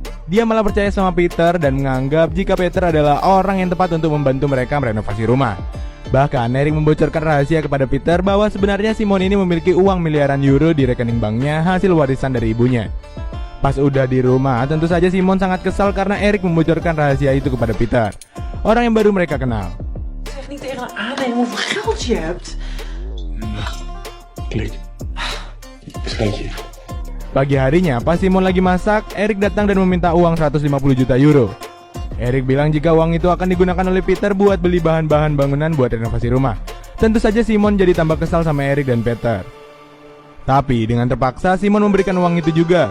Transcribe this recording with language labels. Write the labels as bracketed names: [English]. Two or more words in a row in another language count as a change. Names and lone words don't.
[Indonesian] Dia malah percaya sama Peter dan menganggap jika Peter adalah orang yang tepat untuk membantu mereka merenovasi rumah. Bahkan, Eric membocorkan rahasia kepada Peter bahwa sebenarnya Simon ini memiliki uang miliaran euro di rekening banknya hasil warisan dari ibunya. Pas udah di rumah, tentu saja Simon sangat kesal karena Eric membocorkan rahasia itu kepada Peter, orang yang baru mereka kenal. [Dutch] zeg niet tegen een aannemer hoeveel geld je hebt. Klik. Beschrijf. [Indonesian] Pagi harinya, pas Simon lagi masak, Eric datang dan meminta uang 150 juta euro. Eric bilang jika uang itu akan digunakan oleh Peter buat beli bahan-bahan bangunan buat renovasi rumah. Tentu saja Simon jadi tambah kesal sama Eric dan Peter. Tapi dengan terpaksa Simon memberikan uang itu juga.